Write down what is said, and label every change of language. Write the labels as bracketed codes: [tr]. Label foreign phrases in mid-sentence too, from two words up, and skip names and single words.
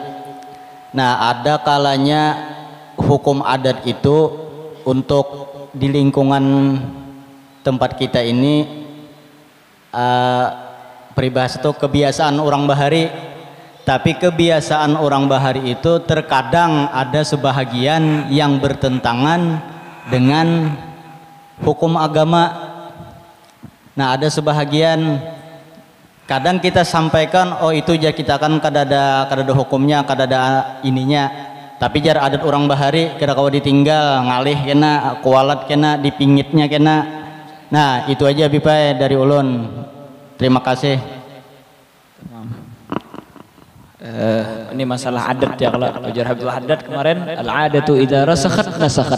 [id] Nah, ada kalanya hukum adat itu untuk di lingkungan tempat kita ini peribahasa itu kebiasaan orang bahari, tapi kebiasaan orang bahari itu terkadang ada sebahagian yang bertentangan dengan hukum agama. Nah, ada sebahagian kadang kita sampaikan, [bjn] oh itu jar kita kan kadada hukumnya, kadada ininya, tapi jar adat orang bahari kada kawa ditinggal, ngalih kena, kualat kena, dipingitnya kena. Nah, itu aja Bipai dari ulun. [id] Terima kasih. Ini masalah adat ya, kalau ujar Habib adat kemarin, [ar] العادة إذا رسخت نسخت.